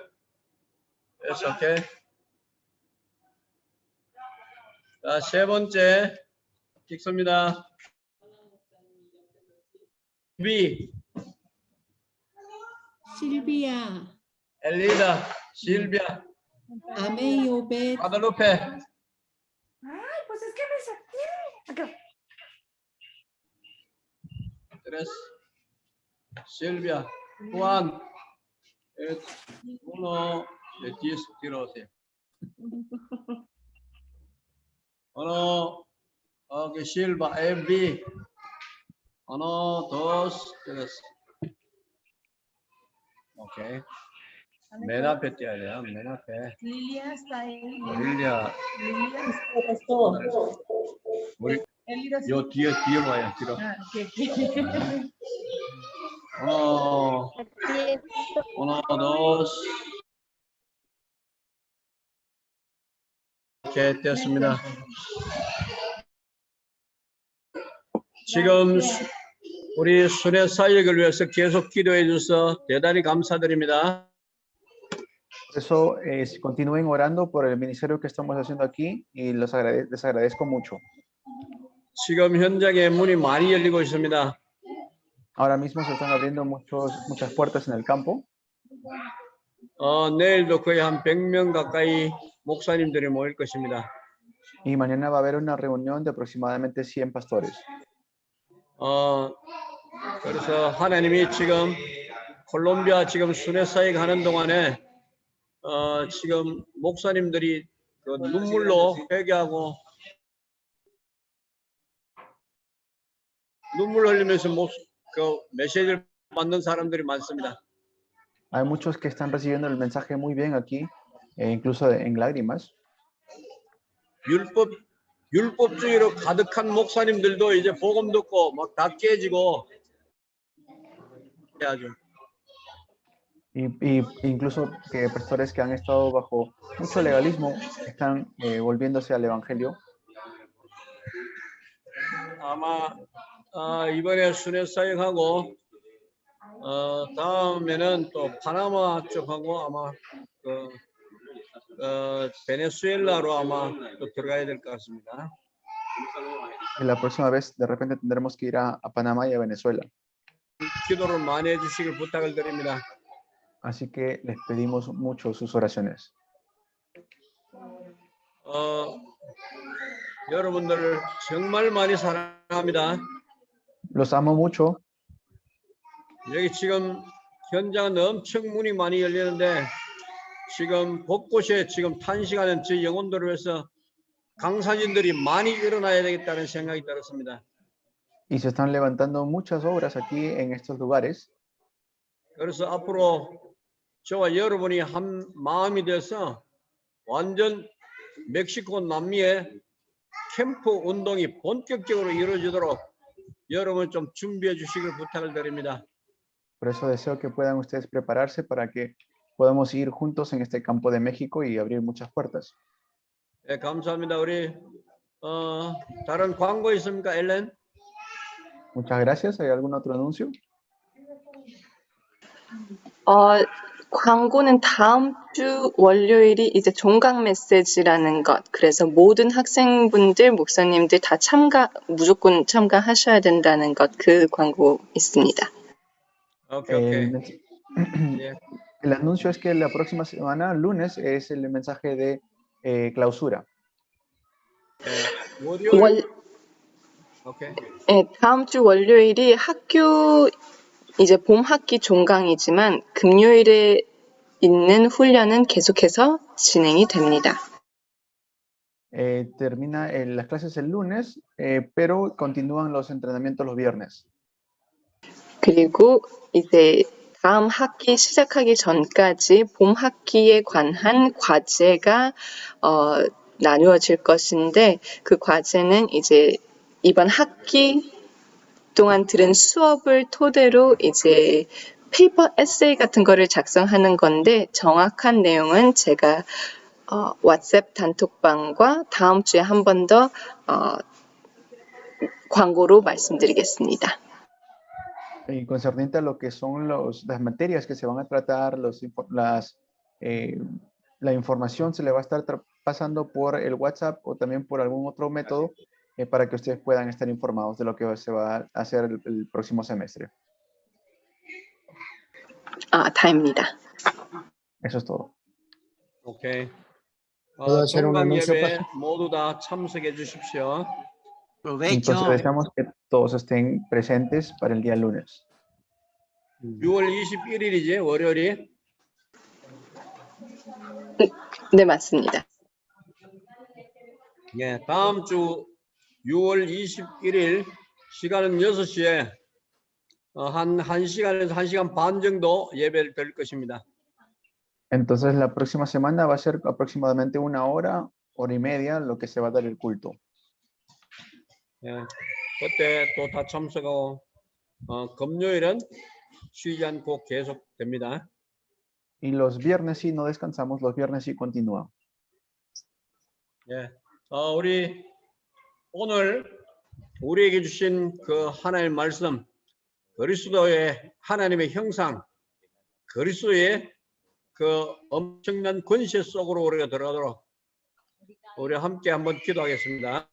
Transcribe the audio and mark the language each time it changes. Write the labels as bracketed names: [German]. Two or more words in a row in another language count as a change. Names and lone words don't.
[English] Yes, okay. [Korean] 자, 세 번째 찍습니다. 실비아. 엘리다, 실비아. 아메이오벳. 과다루페. [Spanish] Ay, pues es que me saqué. Acá. Tres. Silvia. Juan. Uno. De 10 tirose. Uno. Okay, Silva. MB. Uno, dos, tres. [Korean] Okay. 맨 앞에 띄어야 돼요. 맨 앞에. [Spanish] Lilia está ahí. [Korean] 릴리아. Lilia 우리 요 뒤에 와요. 뒤로. [Spanish] Uno, dos. [Korean] 오케이, 됐습니다. 지금 우리 순회 사역을 위해서 계속 기도해 주셔서 대단히 감사드립니다. [Spanish] Por eso continúen orando por el ministerio que estamos haciendo aquí y les agradezco mucho. [Korean] 지금 현장에 문이 많이 열리고 있습니다. [Spanish] Ahora mismo se están abriendo muchas puertas en el campo. [Korean] 내일도 거의 한 100명 가까이 목사님들이 모일 것입니다. [Spanish] Y mañana va a haber una reunión de aproximadamente 100 pastores. [Korean] 그래서 하나님이 지금 콜롬비아 지금 순회 사역 하는 동안에 지금 목사님들이 그 눈물로 회개하고 눈물 흘리면서 그 메시지를 받는 사람들이 많습니다. [Spanish] Hay muchos que están recibiendo el mensaje muy bien aquí, incluso en lágrimas. [Korean] 율법주의로 가득한 목사님들도 이제 복음 듣고 막 다 깨지고 해야죠. [Spanish] Y incluso que pastores que han estado bajo mucho legalismo están volviéndose al evangelio. [Korean] 아마 이번에 순회 사역하고 다음에는 또 파나마 쪽하고 아마 그 베네수엘라로 아마 또 들어가야 될 것 같습니다. [Spanish] Y la próxima vez, de repente, tendremos que ir a Panamá y a Venezuela. [Korean] 기도를 많이 해주시길 부탁을 드립니다. [Spanish] Así que les pedimos mucho sus oraciones. [Korean] 여러분들 정말 많이 사랑합니다. [Spanish] Los amo mucho. [Korean] 여기 지금 현장은 엄청 문이 많이 열리는데 지금 곳곳에 지금 탄식하는 저 영혼들을 위해서 강사진들이 많이 일어나야 되겠다는 생각이 들었습니다. [Spanish] Y se están levantando muchas obras aquí en estos lugares. [Korean] 그래서 앞으로 저와 여러분이 한 마음이 돼서 완전 멕시코 남미의 캠프 운동이 본격적으로 이루어지도록 여러분 좀 준비해 주시길 부탁을 드립니다. [Spanish] Por eso deseo que puedan ustedes prepararse para que podamos ir juntos en este campo de México y abrir muchas puertas. [Korean] 네, 감사합니다. 우리 다른 광고 있습니까, 엘렌? [Spanish] Muchas gracias. ¿Hay algún otro anuncio? [Korean] 광고는 다음 주 월요일이 이제 종강 메시지라는 것. 그래서 모든 학생분들, 목사님들 다 무조건 참가하셔야 된다는 것. 그 광고 있습니다. 오케이. [Spanish] El anuncio es que la próxima semana, lunes, es el mensaje de clausura. [Korean] 다음 주 월요일이 학교 이제 봄 학기 종강이지만 금요일에 있는 훈련은 계속해서 진행이 됩니다. [Spanish] Termina las clases el lunes, pero continúan los entrenamientos los viernes. [Korean] 그리고 이제 다음 학기 시작하기 전까지 봄 학기에 관한 과제가 나누어질 것인데 그 과제는 이제 이번 학기 동안 들은 수업을 토대로 이제 페이퍼 에세이 같은 거를 작성하는 건데 정확한 내용은 제가 왓츠앱 단톡방과 다음 주에 한 번 더 광고로 말씀드리겠습니다. [Spanish] Y concerniente a lo que son las materias que se van a tratar, la información se le va a estar pasando por el WhatsApp o también por algún otro método para que ustedes puedan estar informados de lo que se va a hacer el próximo semestre. [Korean] 다입니다. [Spanish] Eso es todo. [Korean] 오케이. [Spanish] ¿Puedo hacer un anuncio, [Korean] 예배 [Spanish] pastor? [Korean] 모두 다 참석해 주십시오. [Spanish] Entonces deseamos que todos estén presentes para el día lunes. [Korean] 6월 21일이지 월요일이? 네, 맞습니다. 예, 다음 주 6월 21일 시간은 6시에 한 1시간에서 1시간 반 정도 예배를 드릴 것입니다. [Spanish] Entonces la próxima semana va a ser aproximadamente 1 hora, hora y media lo que se va a dar el culto. [Korean] 예, 그때 또 다 참석하고 금요일은 쉬지 않고 계속됩니다. [Spanish] Y los viernes sí no descansamos, los viernes sí continúa. [Korean] 예, 우리 오늘 우리에게 주신 그 하나님의 말씀, 그리스도의 하나님의 형상, 그리스도의 그 엄청난 권세 속으로 우리가 들어가도록 우리 함께 한번 기도하겠습니다.